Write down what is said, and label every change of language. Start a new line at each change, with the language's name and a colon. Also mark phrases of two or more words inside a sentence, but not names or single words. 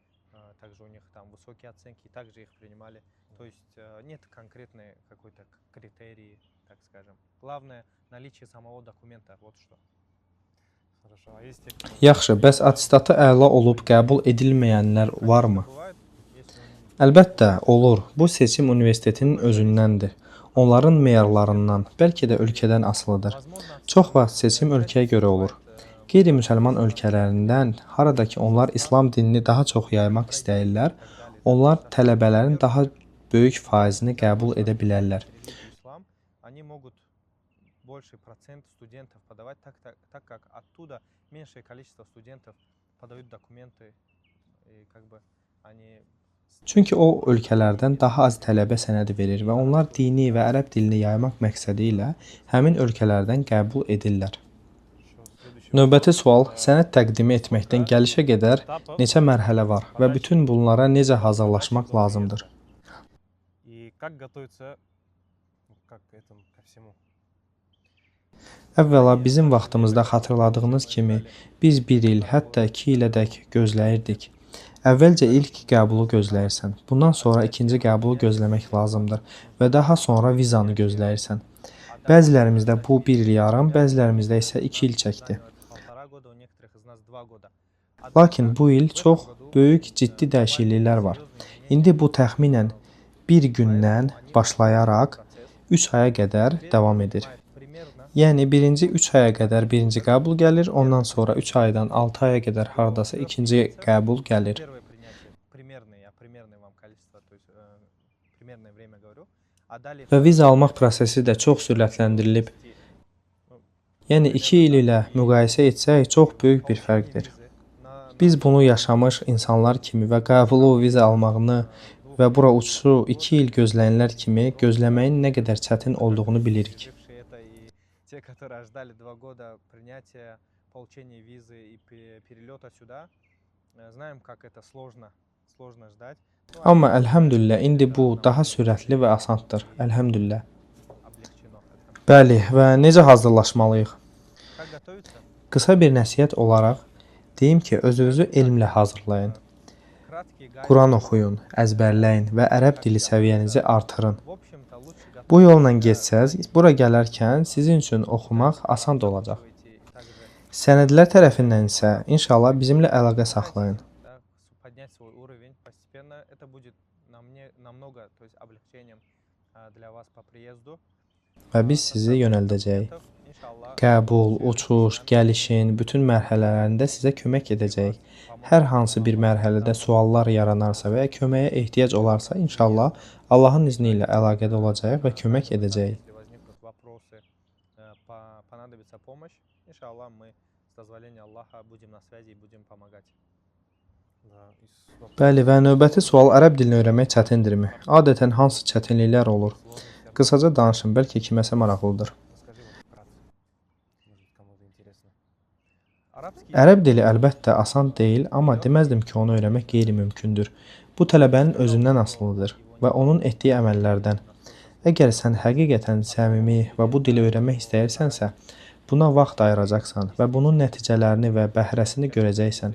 Russian: также у них там высокие оценки, и также их принимали. То есть нет конкретной какой-то критерии, так скажем. Главное наличие самого документа, вот что. Хорошо. А есть те, кто...
Azerbaijani: Yaxşı, bəs attestatı əla olub qəbul edilməyənlər varmı?
Russian: Бывает, если он
Azerbaijani: Əlbəttə, olur. Bu seçim universitetinin özündəndir. Onların meyarlarından, bəlkə də ölkədən asılıdır. Çox vaxt seçim ölkəyə görə olur. Qeyri-müsəlman ölkələrindən, haradakı onlar İslam dinini daha çox yaymaq istəyirlər, onlar tələbələrin daha böyük faizini qəbul edə bilərlər.
Russian: ислам, они могут больший процент студентов подавать, так как оттуда меньшее количество студентов подают документы, и как бы они...
Azerbaijani: Çünki o ölkələrdən daha az tələbə sənədi verir və onlar dini və ərəb dilini yaymaq məqsədi ilə həmin ölkələrdən qəbul edirlər. Növbəti sual, sənəd təqdimi etməkdən gəlişə qədər neçə mərhələ var və bütün bunlara necə hazırlaşmaq lazımdır?
Russian: И как готовиться, ну, как к этому, ко всему?
Azerbaijani: Əvvəla bizim vaxtımızda xatırladığınız kimi biz 1 il, hətta 2 ilədək gözləyirdik. Əvvəlcə ilk qəbulu gözləyirsən, bundan sonra ikinci qəbulu gözləmək lazımdır və daha sonra vizanı gözləyirsən. Bəzilərimizdə bu 1 il yarım, bəzilərimizdə isə 2 il çəkdi.
Russian: Полтора года, у некоторых из нас 2 года.
Azerbaijani: Lakin bu il çox böyük ciddi dəyişikliklər var. İndi bu təxminən 1 gündən başlayaraq 3 aya qədər davam edir.
Russian: Примерно
Azerbaijani: Yəni birinci 3 aya qədər birinci qəbul gəlir, ondan sonra 3 aydan 6 aya qədər hardasa ikinci qəbul gəlir.
Russian: первое принятие, примерное вам количество, то есть примерное время говорю. А далее
Azerbaijani: Və viza almaq prosesi də çox sürətləndirilib. Yəni 2 il ilə müqayisə etsək çox böyük bir fərqdir. Biz bunu yaşamış insanlar kimi və qəbulu viza almağını və bura uçuşu 2 il gözləyənlər kimi gözləməyin nə qədər çətin olduğunu bilirik.
Russian: пережившие это и те, которые ждали 2 года принятия, получения визы и перелета сюда, знаем, как это сложно ждать. Ну,
Azerbaijani: Amma əlhəmdülillah indi bu daha sürətli və asandır. Əlhəmdülillah.
Russian: облегчено.
Azerbaijani: Bəli, və necə hazırlaşmalıyıq?
Russian: Как готовиться?
Azerbaijani: Qısa bir nəsihət olaraq deyim ki, özünüzü elmlə hazırlayın.
Russian: Краткий гайд.
Azerbaijani: Quran oxuyun, əzbərləyin və ərəb dili səviyyənizi artırın.
Russian: В общем-то, лучше
Azerbaijani: Bu yolla getsəz, bura gələrkən sizin üçün oxumaq asan da olacaq.
Russian: готовить также
Azerbaijani: Sənədlər tərəfindən isə inşallah bizimlə əlaqə saxlayın.
Russian: да, поднять свой уровень постепенно. Это будет намного, то есть облегчением для вас по приезду.
Azerbaijani: Və biz sizi yönəldəcəyik. İnşallah Qəbul, uçuş, gəlişin bütün mərhələlərində sizə kömək edəcəyik. Hər hansı bir mərhələdə suallar yaranarsa və ya köməyə ehtiyac olarsa, inşallah Allahın izni ilə əlaqədə olacağıq və kömək edəcəyik.
Russian: если возникнут вопросы, понадобится помощь, иншаллах, мы с дозволения Аллаха будем на связи и будем помогать. Да,
Azerbaijani: Bəli, və növbəti sual ərəb dilini öyrənmək çətindirmi? Adətən hansı çətinliklər olur? Qısaca danışın, bəlkə kiməsə maraqlıdır.
Russian: расскажи вот вкратце. Может, кому-то интересно. Арабский
Azerbaijani: Ərəb dili əlbəttə asan deyil, amma deməzdim ki, onu öyrənmək qeyri-mümkündür. Bu tələbənin özündən asılıdır və onun etdiyi əməllərdən. Əgər sən həqiqətən səmimi və bu dili öyrənmək istəyirsənsə, buna vaxt ayıracaqsan və bunun nəticələrini və bəhrəsini görəcəksən.